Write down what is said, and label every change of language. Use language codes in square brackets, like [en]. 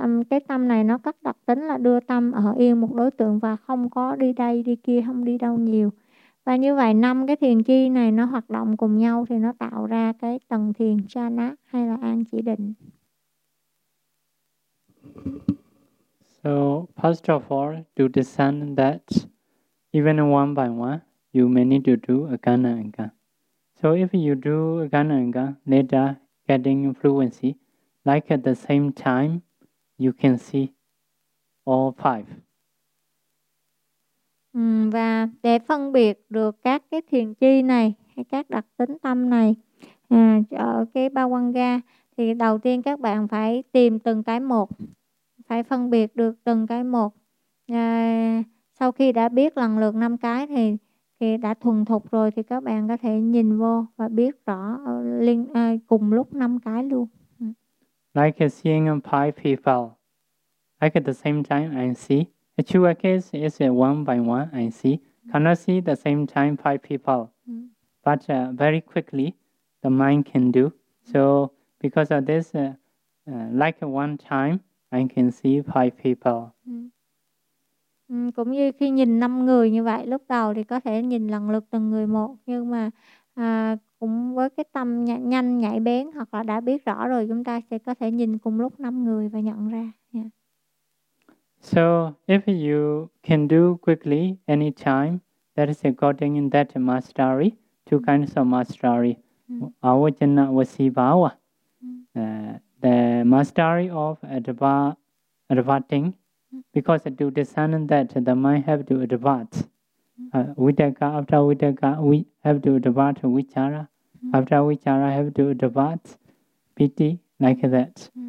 [vi] Cái tâm này nó có đặc tính là đưa tâm ở yên một đối tượng và không có đi đây đi kia, không đi đâu nhiều. Và như vậy năm cái thiền chi này nó hoạt động cùng nhau thì nó tạo ra cái tầng thiền chana hay là an chỉ định. [en] So first of all, to discern that even one by one, you may need to do agana anga. So if you do agana anga, later getting fluency, like at the same time, you can see all five. [vi] Và để phân biệt được các cái thiền chi này hay các đặc tính tâm này ở cái ba quan ga, thì đầu tiên các bạn phải tìm từng cái một, phải phân biệt được từng cái một. Sau khi đã biết lần lượt năm cái thì đã thuần thục rồi, thì các bạn có thể nhìn vô và biết rõ cùng lúc năm cái luôn. [en] Like seeing five people, like at the same time I see. A true case is one by one, I see. Cannot see the same time five people. But very quickly, the mind can do. So because of this, like one time, I can see five people. [vi] Cũng như khi nhìn 5 người như vậy, lúc đầu thì có thể nhìn lần lượt từng người một, nhưng mà cũng với cái tâm nhanh nhạy bén hoặc là đã biết rõ rồi, chúng ta sẽ có thể nhìn cùng lúc 5 người và nhận ra. [en] So if you can do quickly anytime, that is according in that mastery, two kinds of mastery, avajana vasibhava, the mastery of advaiting, because to discern that the mind have to advert, vitaka after vitaka, we have to advert vichara, after vichara have to advert piti, like that.